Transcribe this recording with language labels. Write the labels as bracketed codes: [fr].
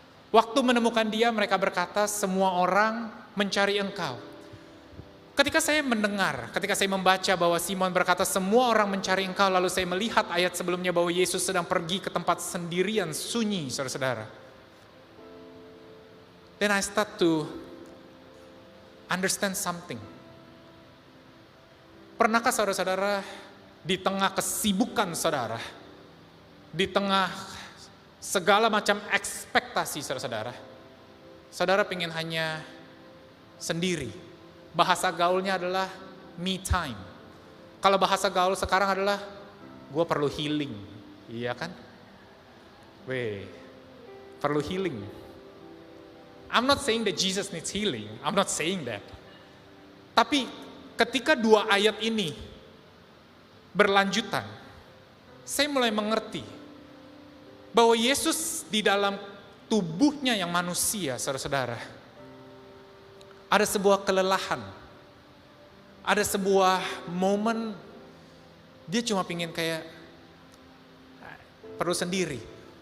[id] Waktu menemukan dia, mereka berkata, semua orang mencari engkau. Ketika saya mendengar, ketika saya membaca bahwa Simon berkata, semua orang mencari engkau, lalu saya melihat ayat sebelumnya bahwa Yesus sedang pergi ke tempat sendirian, sunyi, saudara-saudara. [en] Then I start to understand something. [id] Pernahkah saudara-saudara di tengah kesibukan saudara, di tengah segala macam ekspektasi saudara-saudara, saudara pengen hanya sendiri. Bahasa gaulnya adalah me time. Kalau bahasa gaul sekarang adalah gue perlu healing, iya kan? Perlu healing. [en] I'm not saying that Jesus needs healing, I'm not saying that. [id] Tapi ketika dua ayat ini berlanjutan, saya mulai mengerti bahwa Yesus di dalam tubuhnya yang manusia, saudara-saudara, ada sebuah kelelahan, ada sebuah momen dia cuma pingin kayak perlu sendiri.